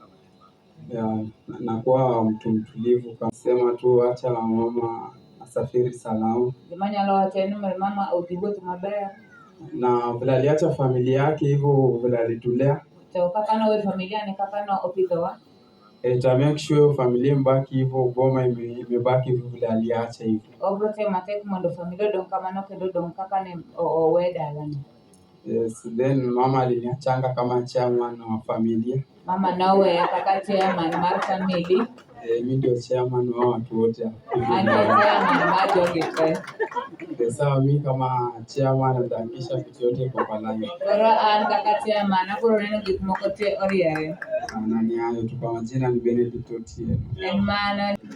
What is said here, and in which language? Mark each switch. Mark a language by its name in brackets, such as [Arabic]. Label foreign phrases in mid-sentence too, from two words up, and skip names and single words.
[Swahili] na kuwa mtu mtulivu. Sema tu acha mama asafiri salama, [Luo (Kenya and Tanzania)] gima nyalo wacho en ni mama odhi wuoth maber. [Swahili] na vile aliacha familia yake hivyo vile alitulea, [Luo (Kenya and Tanzania)] To kaka nowe familia ni kaka no opidhowa, [Swahili] ta [English] make sure [Swahili] familia mbaki hivyo, boma imebaki hivyo vile aliacha hivyo. [Luo (Kenya and Tanzania)] obro temo matek mondo familia odong' kamano kendo odong' kaka ne owe dalano. [Swahili] Yes, then mama aliniachanga kama chairman wa familia. [Luo (Kenya and Tanzania)] Mama noweya kaka chairman mar family. [Swahili] Mimi ndio chairman wa watu wote. [Luo (Kenya and Tanzania)] An chairman mar jogi te. [Swahili] Sawa, mimi kama chairman nitahakikisha vitu yote iko kwa line. [Luo (Kenya and Tanzania)] Koro an kaka chairman abro neno gik moko te oriere. [Swahili] Na ni hayo tu, kwa majina ni Benedict Otieno. [Luo (Kenya and Tanzania)] En mano.